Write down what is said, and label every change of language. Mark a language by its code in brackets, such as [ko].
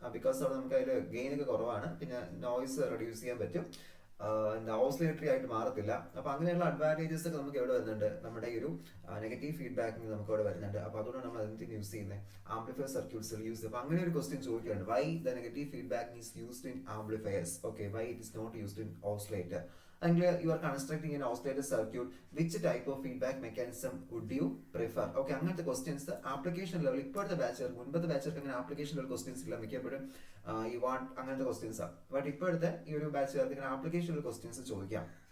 [ml] Because അവിടെ നമുക്ക് അതിൽ ഗെയിൻ ഒക്കെ കുറവാണ്, പിന്നെ നോയ്സ് റെഡ്യൂസ് ചെയ്യാൻ പറ്റും, എന്താ ഓസിലേറ്ററി ആയിട്ട് മാറത്തില്ല. അപ്പൊ അങ്ങനെയുള്ള അഡ്വാൻറ്റേജസ് ഒക്കെ നമുക്ക് എവിടെ വരുന്നുണ്ട്, നമ്മുടെ ഈ ഒരു നെഗറ്റീവ് ഫീഡ്ബാക്കിന് നമുക്ക് അവിടെ വരുന്നുണ്ട്. അപ്പൊ അതുകൊണ്ടാണ് നമ്മൾ എന്തിന് യൂസ് ചെയ്യുന്നത്, ആംപ്ലിഫയർ സർക്യൂട്ട്സിൽ യൂസ് ചെയ്യുന്നത്. അപ്പൊ അങ്ങനെ ഒരു ക്വസ്റ്റ്യൻ ചോദിക്കുകയാണ്, [en] Why the negative feedback is used in amplifiers, okay, why it is not used in oscillator. And you are constructing an oscillator circuit, which type of feedback mechanism would you prefer? [ml] Okay, അങ്ങനത്തെ questions application level ഇപ്പോഴത്തെ ബാച്ചർ, മുൻപത്തെ ബാച്ചർക്ക് അങ്ങനെ application level questions ഇല്ല, മിക്കപ്പോഴും ഈ want അങ്ങനത്തെ questions ആണ്. But ഇപ്പോഴത്തെ ഈ ഒരു ബാച്ചുകാർക്ക് ഇങ്ങനെ ആപ്ലിക്കേഷൻ ലെവൽ ക്വസ്റ്റ്യൻസ് ചോദിക്കാം.